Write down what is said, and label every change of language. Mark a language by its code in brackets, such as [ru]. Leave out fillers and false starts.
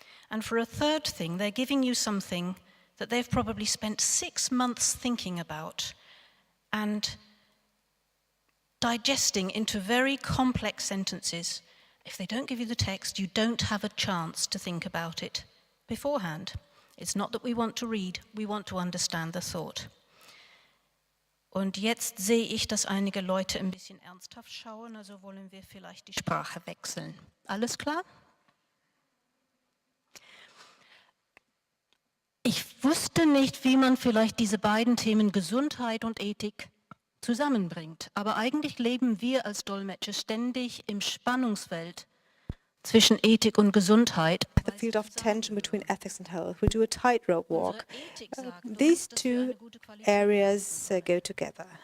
[en] And for a third thing, they're giving you something that they've probably spent 6 months thinking about and digesting into very complex sentences. If they don't give you the text, you don't have a chance to think about it beforehand. It's not that we want to read, we want to understand the thought. [de] Und jetzt sehe ich, dass einige Leute ein bisschen ernsthaft schauen, also wollen wir vielleicht die Sprache wechseln. Alles klar? Ich wusste nicht, wie man vielleicht diese beiden Themen Gesundheit und Ethik zusammenbringt. Aber eigentlich leben wir als Dolmetscher ständig im Spannungsfeld zwischen Ethik und Gesundheit. [en] The field of tension between ethics and health. We do a tightrope walk. These two areas go together.